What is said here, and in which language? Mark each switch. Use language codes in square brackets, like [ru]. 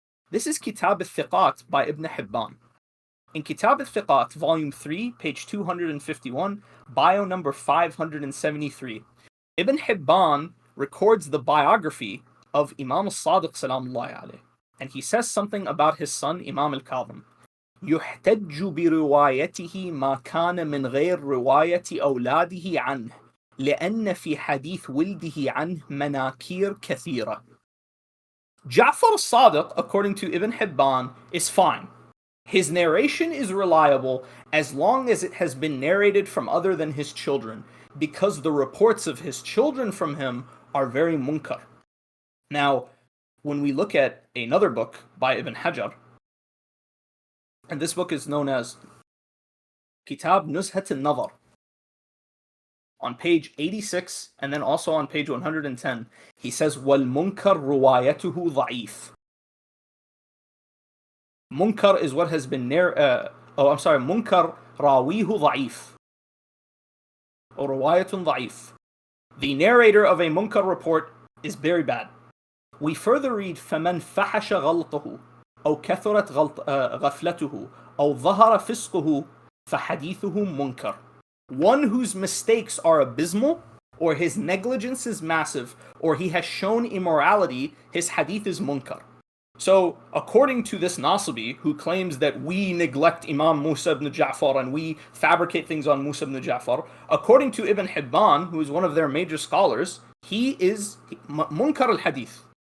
[en] This is Kitab al-Thiqat by Ibn Hibban. In Kitab al-Thiqat, volume 3, page 251, bio number 573, Ibn Hibban records the biography of Imam al-Sadiq salamullahi alayh, and he says something about his son Imam al-Khadhim. [ar] يحتج بروايته ما كان من غير رواية أولاده عنه لأن في حديث ولده عنه مناكير كثيرة. [en] Ja'far al-Sadiq, according to Ibn Hibban, is fine. His narration is reliable as long as it has been narrated from other than his children, because the reports of his children from him are very munkar. Now, when we look at another book by Ibn Hajar, and this book is known as Kitab Nuzhat al-Nazar, on page 86 and then also on page 110, he says, [ar] وَالْمُنْكَرْ رُوَايَتُهُ ضَعِيفٌ. [en] Munkar is what has been munkar rawihu ضعيف, or ruwayatun ضعيف. The narrator of a munkar report is very bad. We further read [ar] فَمَنْ فَحَشَ غَلْطَهُ أو كثرت غفلته أو ظهر فسقه فحديثه منكر. [en] One whose mistakes are abysmal, or his negligence is massive, or he has shown immorality, his hadith is munkar. So, according to this Nasibi, who claims that we neglect Imam Musa ibn Ja'far and we fabricate things on Musa ibn Ja'far, according to Ibn Hibban, who is one of their major scholars, he is munkar al-hadith.